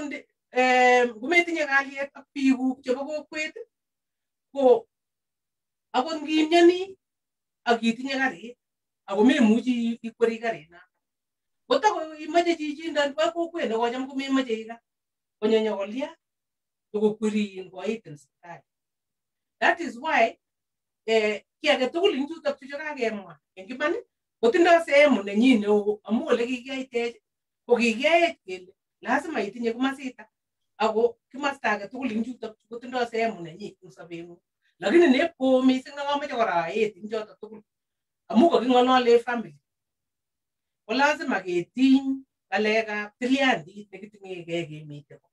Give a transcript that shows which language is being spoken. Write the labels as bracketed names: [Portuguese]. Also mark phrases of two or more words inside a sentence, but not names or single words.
[Kalenjin] Akot ngometinye kalyet ak biikuk chebo kokwet ko akot ngimnyani ak itinye karit ako memuchi ikweri karit na kotako imache chichindan bo kokwet ne kocham ko memoche ira konyo kolia kokwerin koitin sipitali. [English] That is why [Kalenjin] ki age tugul ing chutok chu kakemwa eng iman kotindoi sehemu nenyin neo amu ole kikiyai ko kikiyai kele lazima itinye komasita ako kimasta age tugul ing chutok kotindoi sehemu nenyin eng sobengung. Lakini nepo mising na kamache kora aet ing chotok tugul amu kaking'olole family ko lazima ketiny ng'alekab tilyandit nekiting'ekei kemite ko.